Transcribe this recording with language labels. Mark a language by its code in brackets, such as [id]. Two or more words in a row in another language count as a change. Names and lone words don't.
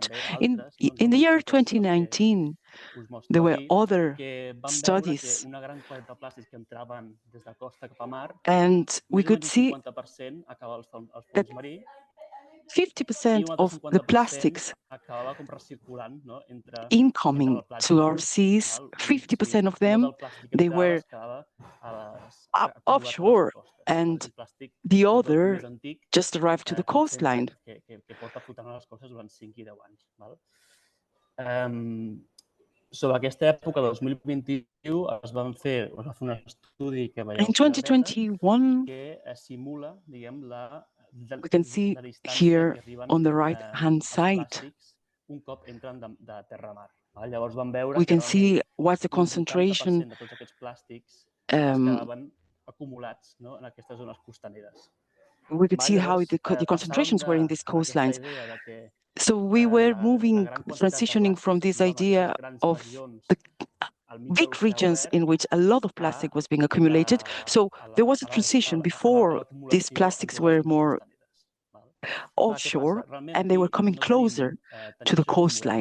[en] In the year 2019, there were other studies, and we could see that 50% of the plastics incoming to our seas, 50% of them, they were offshore, and the other just arrived to the coastline. [ca] Sobre aquesta època, 2021, es va fer un estudi que veieu [en] in 2021, [ca] que simula, diguem, [en] we can see here on the right-hand side, [ca] un cop entren de terra a mar. Llavors vam veure [en] we can see what's the concentration [ca] de tots aquests plàstics es quedaven acumulats en aquestes zones costaneres. [en] we could see how the concentrations were in these coastlines. So we were transitioning from this idea of the big regions in which a lot of plastic was being accumulated. So there was a transition. Before, these plastics were more offshore, and they were coming closer to the coastline.